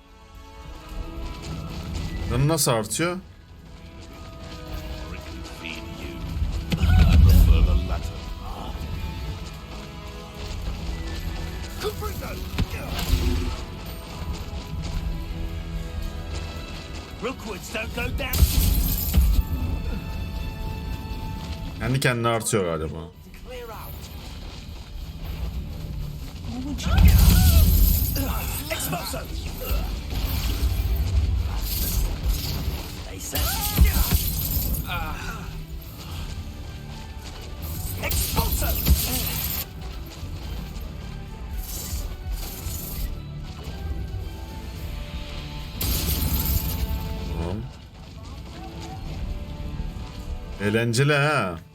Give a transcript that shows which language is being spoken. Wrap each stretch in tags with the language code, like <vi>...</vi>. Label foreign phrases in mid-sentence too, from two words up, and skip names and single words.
<tr>Canı nasıl artıyor?</tr> <en>Rookwoods don't go down.</en> <tr>Kendi kendine artıyor galiba.</tr> <en>Clear out. Expulso! They said. Expulso!</en> <tr>Tamam. Eğlenceli ha.</tr>